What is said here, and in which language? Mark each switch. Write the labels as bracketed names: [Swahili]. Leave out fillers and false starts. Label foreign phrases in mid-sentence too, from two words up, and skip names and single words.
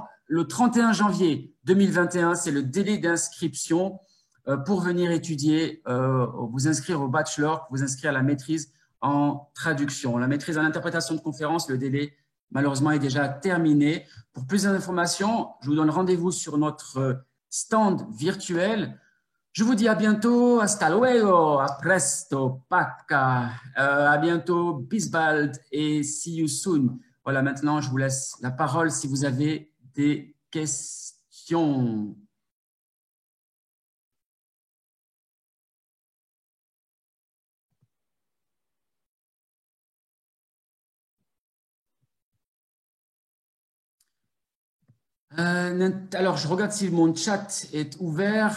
[French] Le 31 janvier 2021, c'est le délai d'inscription pour venir étudier, vous inscrire au bachelor, vous inscrire à la maîtrise en traduction. La maîtrise en interprétation de conférence, le délai malheureusement est déjà terminé. Pour plus d'informations, je vous donne rendez-vous sur notre stand virtuel. Je vous dis à bientôt, [Spanish] hasta luego, [Italian] a presto, [French] paca, à bientôt, [German] bis bald [English] et see you soon. [French] Voilà, maintenant je vous laisse la parole si vous avez des questions. Alors, je regarde si mon chat est ouvert.